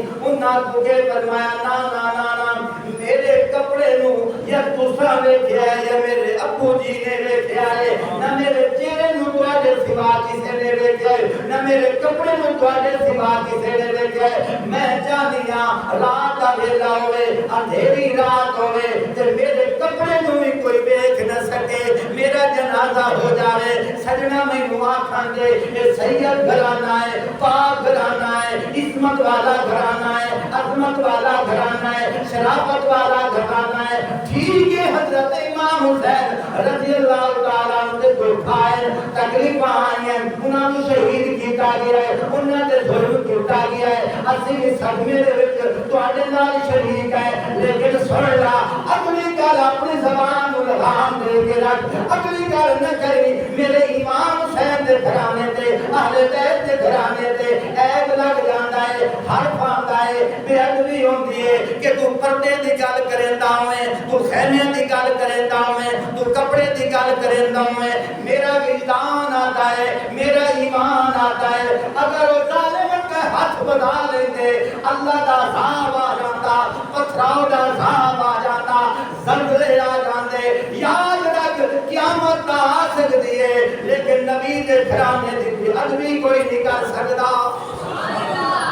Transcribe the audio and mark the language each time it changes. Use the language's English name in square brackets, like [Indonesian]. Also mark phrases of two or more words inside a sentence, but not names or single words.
[Punjabi] انہاں کو کے فرمایا نا نا نا نا، میرے کپڑے نو یا دوسرا ویکھیا ہے یا میرے ابو جی نے ویکھیا ہے، نہ میرے چہرے نو تواڈے سوا کسے نے ویکھیا ہے، نہ میرے کپڑے نو تواڈے سوا کسے نے ویکھیا ہے۔ میں چاہنی ہاں رات دا ویلا ہوئے، اندھیری رات ہوئے تے میرے کپڑے نو بھی کوئی ویکھ نہ سکے، میرا جنازہ ہو جاوے۔ سجنا مینوں آکھن دے اے سید گھرانہ ہے، پاک گھرانہ ہے، عصمت والا گھرانہ ہے، عظمت والا گھرانہ ہے، شرافت والا گھرانہ ہے۔ ٹھیک ہے حضرت امام حسین رضی اللہ تعالیٰ عنہ دے دکھائے تکلیفاں آئی ہیں، انہاں کو شہید کیتا گیا ہے، انہاں دے ظلم کیتا گیا ہے، اسی اس صدمے دے وچ تواڈے نال شریک ہے، لیکن سن لا اگلی گل اپنی زبان نوں لگام دے کے رکھ، اگلی گل نہ کری میرے امام حسین دے گھرانے تے اہل بیت دے گھرانے تے عیب لگ جاندا ہے، حرف آندا ہے، بے ادبی ہوندی ہے کہ تو پردے دی گل کریندا ہوئے، تو خیمے دی گل کریندا ہوئے، تو کپڑے دی گل کریندا ہوئے۔ [Urdu] میرا وجدان آتا ہے، میرا ایمان آتا ہے، اگر وہ ظالم کا ہاتھ بنا لیندے اللہ دا عذاب آ جاتا، پتھراؤ دا عذاب آ جاتا، زلزلے آ جاندے۔ یاد رکھ قیامت آ سکتی ہے لیکن نبی دے گھرانے دی بے ادبی کوئی نہیں کر سکتا۔